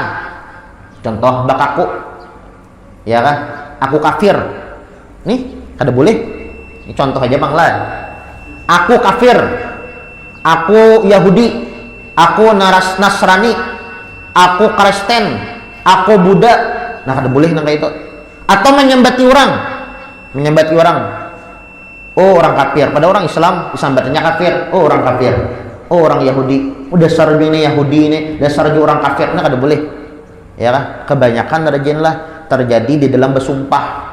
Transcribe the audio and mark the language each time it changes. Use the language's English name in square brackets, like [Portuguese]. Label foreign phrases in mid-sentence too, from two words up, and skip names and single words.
[Banjar] Contoh bakaku, ya kan? Aku kafir. Nih, kada boleh. Ini contoh aja bang lah. Aku kafir. Aku Yahudi. Aku Nasrani. Aku Kristen. Aku Buddha. Nah, kada boleh nang itu. Atau menyembati orang. Oh, orang kafir. Pada orang Islam disambatnya kafir. Oh, orang kafir. Oh, orang Yahudi. Udah dasar ini Yahudi ini, dasar orang kafir. Nah, kada boleh. Ya kan? Kebanyakan lah terjadi di dalam bersumpah.